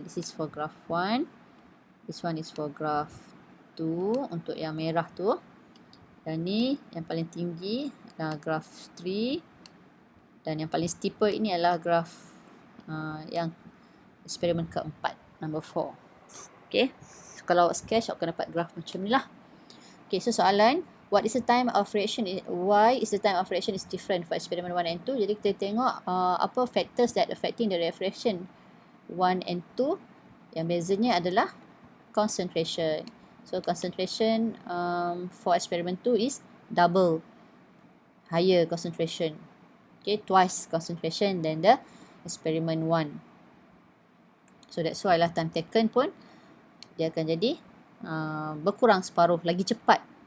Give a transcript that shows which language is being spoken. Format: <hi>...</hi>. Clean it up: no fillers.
<en>This is for graph 1. This one is for graph 2</en> <ms>untuk yang merah tu. Dan ni yang paling tinggi adalah graph 3. Dan yang paling steeper ini adalah graph yang eksperimen keempat,</ms> <en>number 4.</en> <ms>Okay. So, kalau awak sketch, awak akan dapat graf macam ni lah.</ms> <en>Okay, so soalan, why is the time of reaction is different for experiment 1 and 2?</en> <ms>Jadi kita tengok apa</ms> <en>factors that affecting the reaction 1 and 2.</en> <ms>Yang bezanya adalah concentration.</ms> <en>So concentration for experiment 2 is double, higher concentration. Okay, twice concentration than the experiment 1. So that's why</en> <ms>lah time taken pun dia akan jadi berkurang separuh, lagi cepat.</ms>